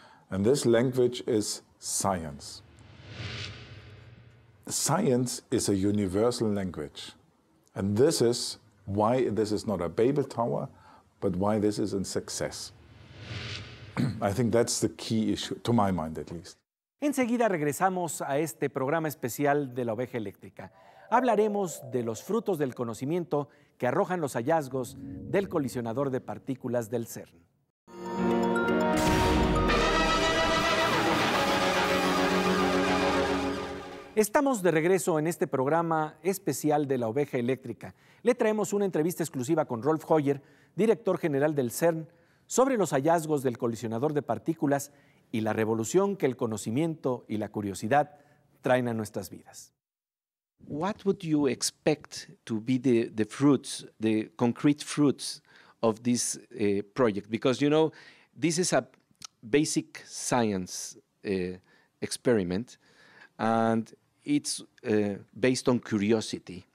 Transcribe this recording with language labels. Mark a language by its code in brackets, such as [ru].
[en] And this language is science. Science is a universal language. And this is why this is not a Babel Tower, but why this is a success. I think that's the key issue, to my mind at least. [es] Enseguida regresamos a este programa especial de la oveja eléctrica. Hablaremos de los frutos del conocimiento que arrojan los hallazgos del colisionador de partículas del CERN. Estamos de regreso en este programa especial de la oveja eléctrica. Le traemos una entrevista exclusiva con Rolf Hoyer, director general del CERN, sobre los hallazgos del colisionador de partículas y la revolución que el conocimiento y la curiosidad traen a nuestras vidas. [en] What would you expect to be the fruits, the concrete fruits of this project? Because, you know, this is a basic science experiment, and it's based on curiosity.